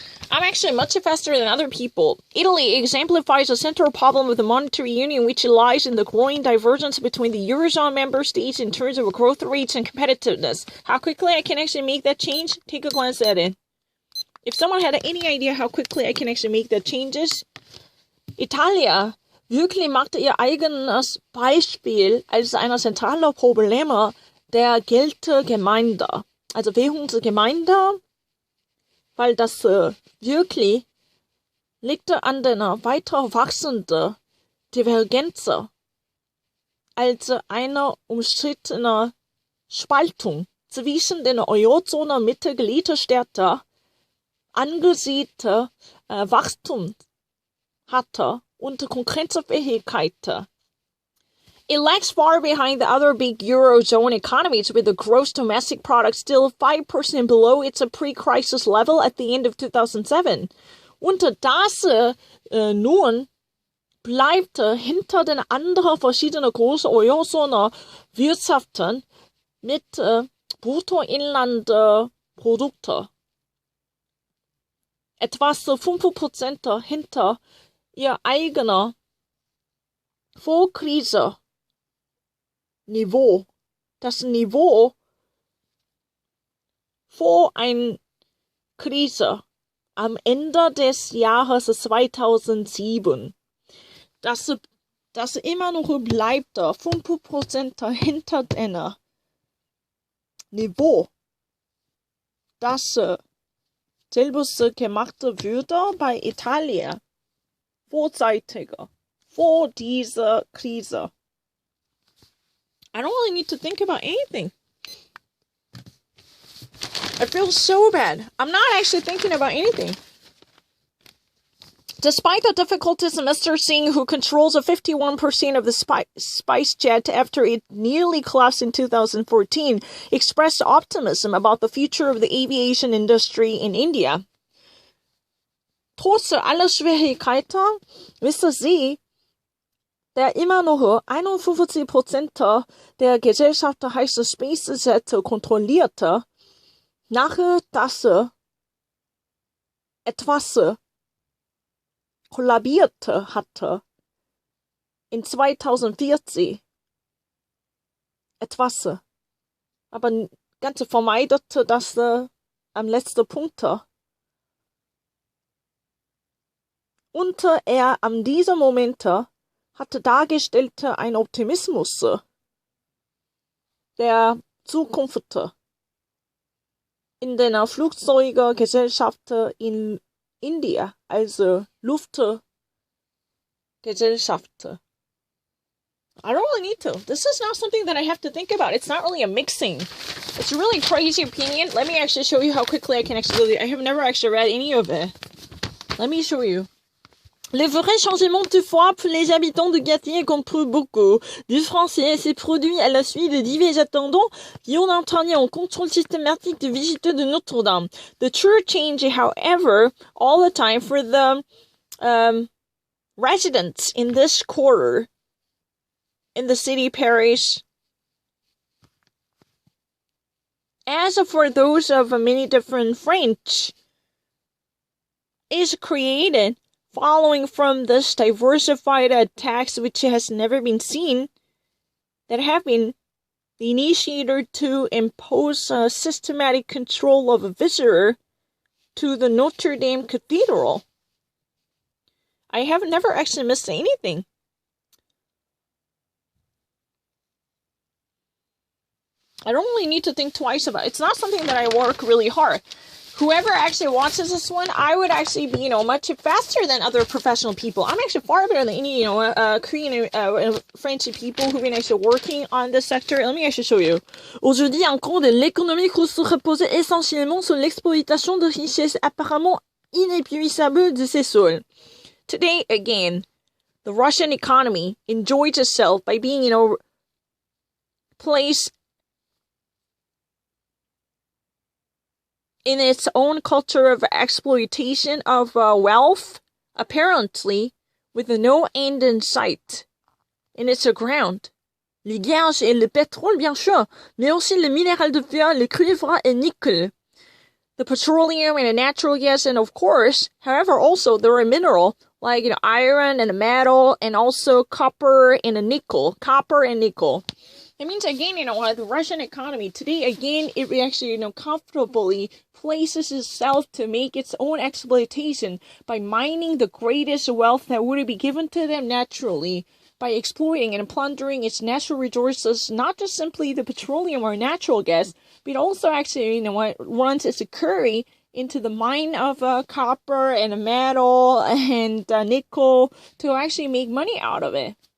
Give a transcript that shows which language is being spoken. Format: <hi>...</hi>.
<en>I'm actually much faster than other people. Italy exemplifies a central problem of the monetary union, which lies in the growing divergence between the Eurozone member states in terms of growth rates and competitiveness. How quickly I can actually make that change? Take a glance at it. If someone had any idea how quickly I can actually make the changes,</en> <de>Italia wirklich machte ihr eigenes Beispiel als einer zentralen Probleme der Geldgemeinde, also Währungsgemeinde, weil das wirklich liegt an einer weiter wachsenden Divergenz als eine umstrittene Spaltung zwischen den Eurozone-Mitgliedstaaten angesiedelte Wachstum hatte und Konkurrenzfähigkeit.</de> <en>It lags far behind the other big Eurozone economies, with the gross domestic product still 5% below its pre-crisis level at the end of 2007.</en> <de>Und das nun bleibt hinter den anderen verschiedenen großen Eurozone-Wirtschaften mit Bruttoinlandprodukte etwas 5% hinter ihr eigener Vorkrise-Niveau. Das Niveau vor einer Krise am Ende des Jahres 2007. Das immer noch bleibt 5% hinter dem Niveau, das selbst gemacht würde bei Italien vorzeitiger, vor dieser Krise.</de> <en>I don't really need to think about anything. I feel so bad. I'm not actually thinking about anything. Despite the difficulties, Mr. Singh, who controls 51% of the spice jet after it nearly collapsed in 2014, expressed optimism about the future of the aviation industry in India.</en> <de>Trotz aller Schwierigkeiten wissen Sie, der immer noch 51% der Gesellschaft heißt SpaceJet kontrollierte, nach das etwas kollabierte hatte in 2014. Etwas, aber ganz vermeidete das am letzten Punkt. Und an diesem Moment hatte dargestellt ein Optimismus der Zukunft in den Flugzeuggesellschaften in India, also Luftgesellschaften.</de> <en>I don't really need to. This is not something that I have to think about. It's not really a mixing. It's a really crazy opinion. Let me actually show you how quickly I can actually... I have never actually read any of it. Let me show you.</en> <fr>Le vrai changement toutefois pour les habitants de Gatineau contre beaucoup du français s'est produit à la suite de divers attendants qui ont entraîné un contrôle systématique des visiteurs de Notre-Dame.</fr> <en>The true change, however, all the time for the residents in this quarter, in the city parish, as for those of many different French, is created following from this diversified attacks which has never been seen, that have been the initiator to impose a systematic control of a visitor to the Notre Dame Cathedral. I have never actually missed anything. I don't really need to think twice about it. It's not something that I work really hard. Whoever actually watches this one, I would actually be, much faster than other professional people. I'm actually far better than any, Korean and French people who've been actually working on this sector. Let me actually show you.</en> <fr>Aujourd'hui encore, l'économie se repose essentiellement sur l'exploitation de richesses apparemment inépuisables de ces sols.</fr> <en>Today, again, the Russian economy enjoys itself by being, placed in its own culture of exploitation of wealth, apparently with no end in sight. In its ground,</en> <fr>les gaz et le pétrole bien sûr, mais aussi le minéral de fer, le cuivre et nickel.</fr> <en>the petroleum and the natural gas, and of course, however, also there are mineral like iron and metal, and also copper and nickel. It means again, the Russian economy today, again, it actually, comfortably places itself to make its own exploitation by mining the greatest wealth that would be given to them naturally, by exploiting and plundering its natural resources, not just simply the petroleum or natural gas, but also actually, runs its curry into the mine of copper and metal and nickel to actually make money out of it.</en>